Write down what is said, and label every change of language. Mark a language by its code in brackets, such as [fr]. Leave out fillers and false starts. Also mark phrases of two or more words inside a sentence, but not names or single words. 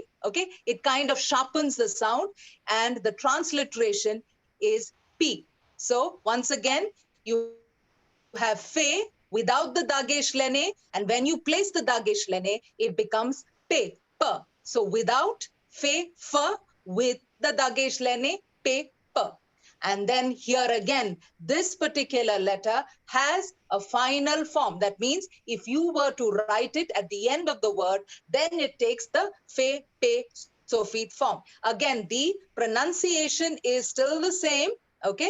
[en] Okay, it kind of sharpens the sound, and the transliteration is p. So once again, you have fe without the dagesh lene, and when you place the dagesh lene, it becomes pe, pa. So without fe, fa, with the dagesh lene, pe, pa. And then here again, this particular letter has a final form. That means if you were to write it at the end of the word, then it takes the fe, pe, sofit form. Again, the pronunciation is still the same, okay?